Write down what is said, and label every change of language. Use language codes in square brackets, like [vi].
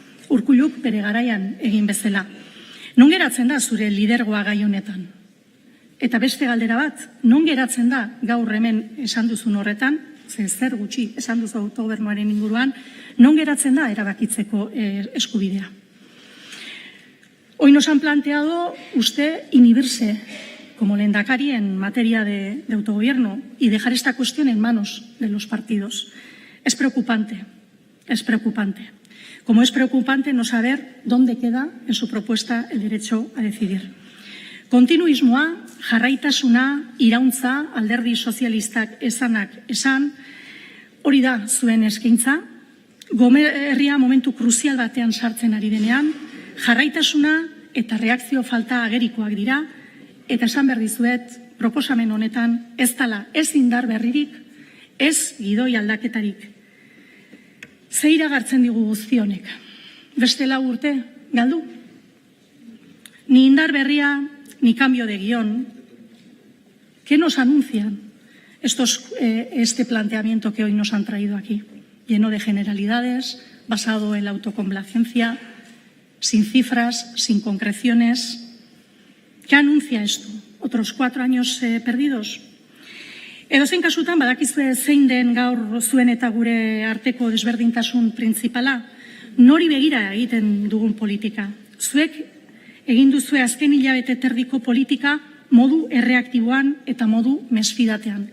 [eu] Urkulluk bere garaian egin bezala. Non geratzen da zure lidergoa gai honetan? Eta beste galdera bat, non geratzen da gaur hemen esan duzun horretan, zer gutxi esan duzu autogobernuaren inguruan, non geratzen da erabakitzeko eskubidea. [es] Hoy nos han planteado usted inhibirse como lehendakari en materia de autogobierno y dejar esta cuestión en manos de los partidos. Es preocupante, es preocupante. Como es preocupante no saber dónde queda en su propuesta el derecho a decidir. [eu] Kontinuismoa, jarraitasuna, irauntza, alderdi sozialistak esanak esan, hori da zuen eskaintza, herria momentu kruzial batean sartzen ari denean, jarraitasuna eta reakzio falta agerikoak dira, eta esan behar dizuet, proposamen honetan ez dela ez indar berririk, ez gidoi aldaketarik. Ze iragartzen digu guzti honek? Beste 4 urte, galdu? [es] Ni indar berria, ni cambio de guión. ¿Qué nos anuncian este planteamiento que hoy nos han traído aquí? Lleno de generalidades, basado en la autocomplacencia, sin cifras, sin concreciones. ¿Qué anuncia esto? ¿Otros 4 años perdidos? [eu] Edozein kasutan badakizue zein den gaur zuen eta gure arteko desberdintasun printzipala, nori begira egiten dugun politika. Zuek egin duzue azken hilabete terdiko politika modu erreaktiboan eta modu mesfidatean.